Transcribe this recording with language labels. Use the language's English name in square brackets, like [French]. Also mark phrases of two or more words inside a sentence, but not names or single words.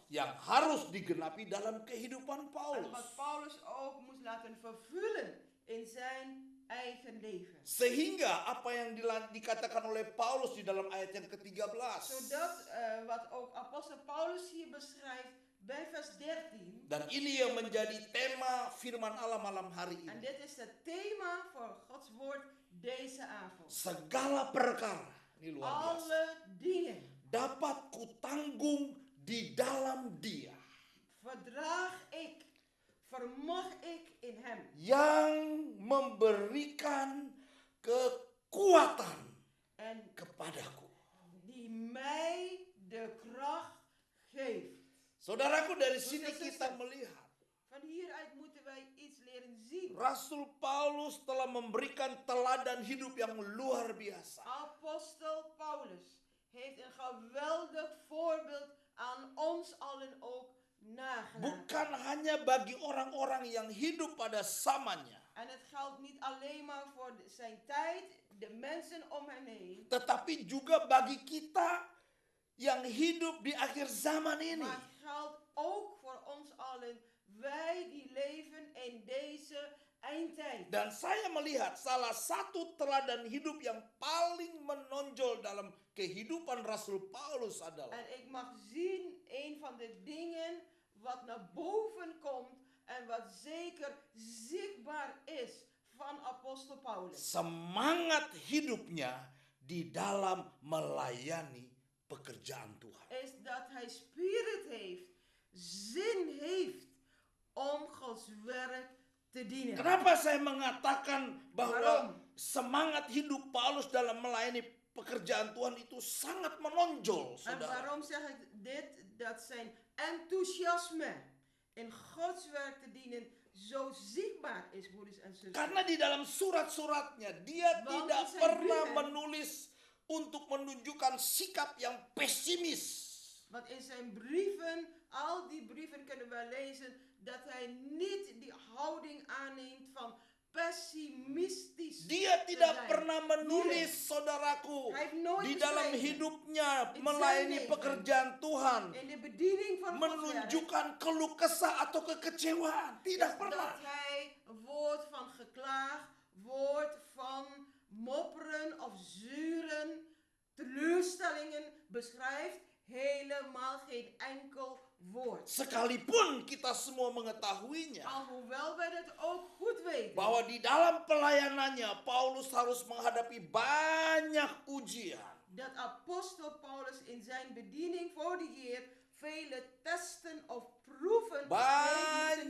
[Indonesian] yang harus digenapi dalam kehidupan En Paulus. [Dutch] wat Paulus ook moest laten vervullen in zijn eigen leven. [Indonesian] Sehingga apa yang dikatakan oleh Paulus di dalam ayat yang ke-13. [Dutch] Zodat wat ook apostel Paulus hier beschrijft bij vers 13. [Indonesian] Dan ini yang menjadi tema firman Allah malam hari En ini. [Dutch] dit is het thema voor Gods woord deze avond. [Indonesian] Segala perkara, ini luar biasa, [Dutch] Alle dingen [Indonesian] dapat kutanggung di dalam Dia [Dutch] verdraag ik, vermag ik in hem. [Indonesian] yang memberikan kekuatan En kepadaku. [Dutch] die mij de kracht geeft. [Indonesian] Saudaraku, dari sini kita melihat [Dutch] Van hieruit moeten wij iets leren zien. [Indonesian] Rasul Paulus telah memberikan teladan hidup yang luar biasa. [Dutch] Apostel Paulus heeft een geweldig voorbeeld aan ons allen ook nagelaten. [Indonesian] Bukan hanya bagi orang-orang yang hidup pada zamannya, [Dutch] En het geldt niet alleen maar voor zijn tijd, de mensen om hem heen. [Indonesian] tetapi juga bagi kita yang hidup di akhir zaman ini. [Dutch] Maar het geldt ook voor ons allen, wij die leven in deze eindtijd. [Indonesian] Dan saya melihat salah satu teladan hidup yang paling menonjol dalam kehidupan Rasul Paulus adalah [Dutch] En ik mag zien, een van de dingen wat naar boven komt en wat zeker zichtbaar is van apostel Paulus. [Indonesian] semangat hidupnya di dalam melayani pekerjaan Tuhan. [Dutch] Is dat hij spirit heeft, zin heeft om Gods werk te dienen. [Indonesian] Kenapa saya mengatakan bahwa [Dutch] Waarom? [Indonesian] semangat hidup Paulus dalam melayani pekerjaan Tuhan itu sangat menonjol, En saudara. [Dutch] waarom zeg ik dit? Dat zijn enthousiasme in Gods werk te dienen zo zichtbaar is, broeders en zusters. [Indonesian] Karena di dalam surat-suratnya dia Want tidak [Dutch] in zijn [Indonesian] pernah [Dutch] brieven- [Indonesian] menulis untuk menunjukkan sikap yang pesimis. [Dutch] Want in zijn brieven, al die brieven kunnen we lezen, dat hij niet die houding aanneemt van pessimistisch. [Indonesian] Dia te tidak zijn. pernah menulis, Nee. saudaraku, [Dutch] Hij heeft nooit [Indonesian] di dalam [Dutch] geschreven. [Indonesian] hidupnya In melayani [Dutch] zijn leven. [Indonesian] pekerjaan Tuhan [Dutch] In de bediening van Gods werk, [Indonesian] menunjukkan keluh kesah atau kekecewaan. Tidak is pernah. [Dutch] dat hij een woord van geklaag, woord van mopperen of zuren, teleurstellingen beschrijft. Helemaal geen enkel woord. Sekalipun kita semua mengetahuinya Alhoewel wij dat ook goed weten. bahwa di dalam pelayanannya Paulus harus menghadapi banyak ujian. Dat apostel Paulus in zijn bediening voor de Heer vele testen of proeven heeft moeten